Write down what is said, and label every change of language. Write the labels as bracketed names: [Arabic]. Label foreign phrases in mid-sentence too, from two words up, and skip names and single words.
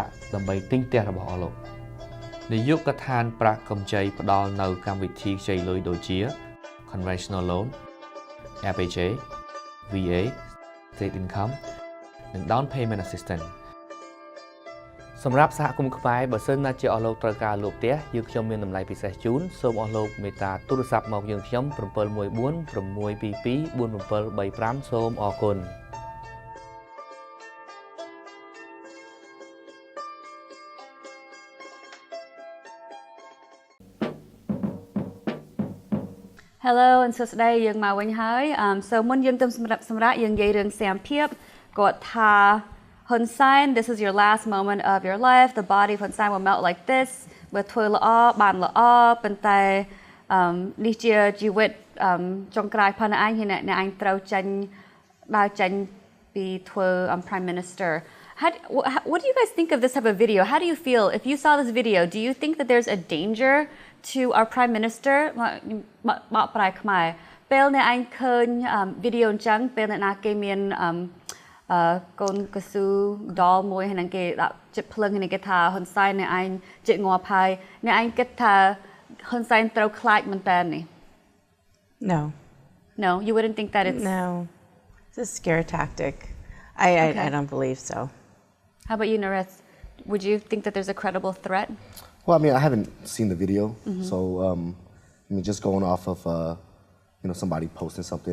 [Khmer] ក់ដើម្បីទិញផ្ទះរបស់អស់លោកនាយកដ្ឋានប្រាក់កម្ចីផ្ដល់នៅកម្មវិធីខ្ចីលុយដូចជា Conventional Loan, FHA, VA, State Income និង Down Payment Assistance សម្រាប់សហគមន៍ខ្មែរបើសិនណាជាអស់លោកត្រូវការលក់ផ្ទះយើងខ្ញុំមានតម្លៃពិសេសជូនសូមអស់លោកមេត្តាទូរស័ព្ទមកយើងខ្ញុំ714 622 4735សូមអរគុណ [English] Hello and so today [Khmer] យើងមកវិញហើយ [English] so [Khmer] មុនយើងទៅសម្រាប់យើងនិយាយរឿង [English] Sam Piep គាត់ថា Hun Sein, this is your last moment of your life. The body of Hun Sein will melt like this. [Khmer] បើធ្វើល្អបានល្អប៉ុន្តែនេះជាជីវិតចុងក្រោយផងឯងអ្នកឯងត្រូវចេញដើរចេញពីធ្វើ [English] Prime Minister. What do you guys think of this type of video? How do you feel if you saw this video? Do you think that there's a danger to our Prime Minister [Khmer] បកប្រែខ្មែរពេលអ្នកឯងឃើញវីដេអូអញ្ចឹងពេលអ្នកណាគេមានកូនកស៊ូដល់មួយហើយនឹងគេដាក់ចិត្តភ្លឹងហើយនឹងគេថាហ៊ុនសែនអ្នកឯងចិត្តងាប់ហើយអ្នកឯងគិតថាហ៊ុនសែនត្រូវខ្លាចមែនតើនេះ [English] No, you wouldn't think that it's No. It's a scare tactic. I don't believe so. How about you, Narith? Would you think that there's a credible threat? Well, I mean, I haven't seen the video, so I mean, just going off of somebody posting something.